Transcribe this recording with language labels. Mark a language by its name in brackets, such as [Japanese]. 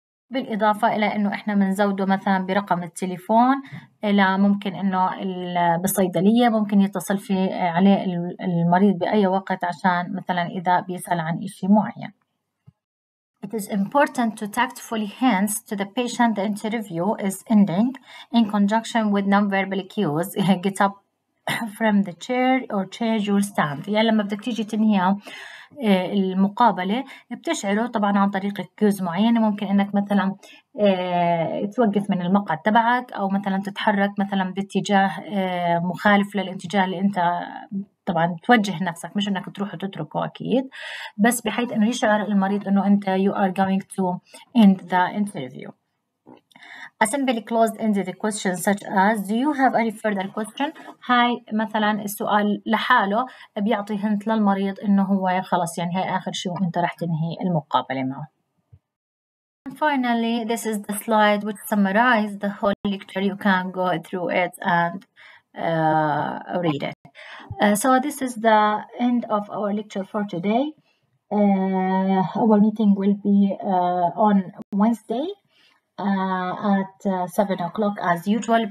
[Arabic] بالإضافة إلى إنه إحنا بنزوده مثلا برقم التليفون، إلى ممكن إنه بالصيدلية ممكن يتصل في عليه المريض بأي وقت عشان مثلا إذا بيسأل عن إشي معين. [English] It is important to tactfully hint to the patient the interview is ending in conjunction with non-verbal cues. Get up from the chair or change your stand. [Arabic] يعني لما بدك تيجي تنهي المقابلة بتشعره طبعا عن طريق كيوز معينة. ممكن انك مثلا توقف من المقعد تبعك، او مثلا تتحرك مثلا باتجاه مخالف للاتجاه اللي انت طبعا توجه نفسك، مش انك تروح وتتركه اكيد، بس بحيث انه يشعر المريض انه انت [English] you are going to end the interview. A simple closed-ended question such as do you have any further question؟ [Arabic] هاي مثلا السؤال لحاله بيعطي هنت للمريض انه هو خلص يعني هاي اخر شيء وانت رح تنهي المقابلة معه. [English] And finally, this is the slide which summarizes the whole lecture. You can go through it and read it. So this is the end of our lecture for today. Our meeting will be on Wednesday at 7 o'clock as usual.